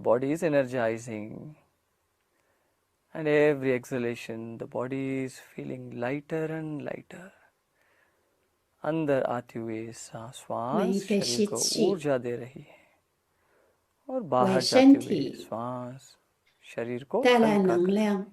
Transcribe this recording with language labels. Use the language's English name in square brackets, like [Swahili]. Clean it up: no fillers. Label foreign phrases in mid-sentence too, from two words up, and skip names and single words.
[English] body is energizing, and every exhalation, the body is feeling lighter and lighter. [Hindi] अंदर आते हुए श्वास [Chinese] 每一个 [Hindi] शरीर को [Chinese] 吸气 [Hindi] ऊर्जा दे रही है और बाहर [Chinese] 为 [Hindi] जाते [Chinese] 身 [Hindi] हुए [Chinese] 体 [Hindi] श्वास शरीर को [Chinese] 带来 [Hindi] हल्का [Chinese] 能 [Hindi] कर [Chinese] 量。